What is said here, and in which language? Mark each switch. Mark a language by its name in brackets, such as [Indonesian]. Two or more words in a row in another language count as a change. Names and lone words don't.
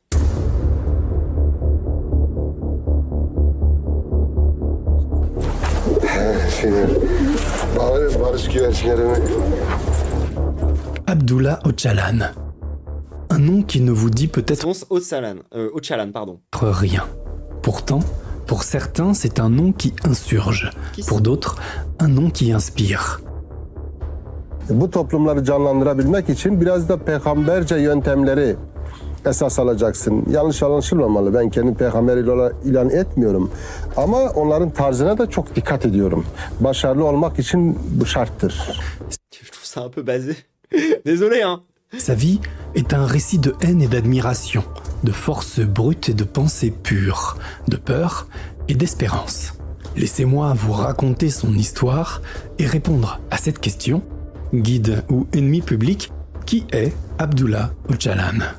[French] Abdullah Öcalan. Un nom qui ne vous dit peut-être Öcalan, pardon. rien. Pourtant, pour certains, c'est un nom qui insurge. Pour d'autres, un nom qui inspire. [Turkish] Bu toplumları canlandırabilmek için biraz da peygamberce yöntemleri esas alacaksın. Yanlış anlaşılmamalı. Ben kendi peygamberiyle ilan etmiyorum. Ama onların tarzına da çok dikkat ediyorum. Başarılı olmak için bu şarttır. [French] Je trouve ça un peu basé. Désolé, hein. Sa vie est un récit de haine et d'admiration, de force brute et de pensée pure, de peur et d'espérance. Laissez-moi vous raconter son histoire et répondre à cette question, guide ou ennemi public, qui est Abdullah Öcalan?